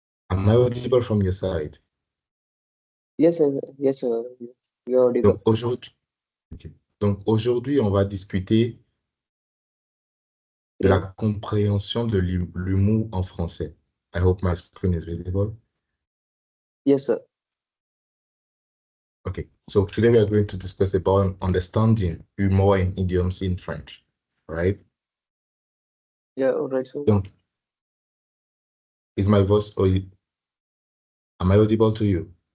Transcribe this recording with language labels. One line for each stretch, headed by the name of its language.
English: I audible from your side? Yes, sir. Yes, sir. You're audible.
French: Donc aujourd'hui, ok. Donc, aujourd'hui, on va discuter de la
English: Yeah.
French: compréhension de l'humour en français.
English: I hope my screen is visible. Yes, sir. Okay, so today we are going to discuss about understanding humor and idioms in French, right? Yeah, all right, sir. Donc, is my voice, or am I audible to you?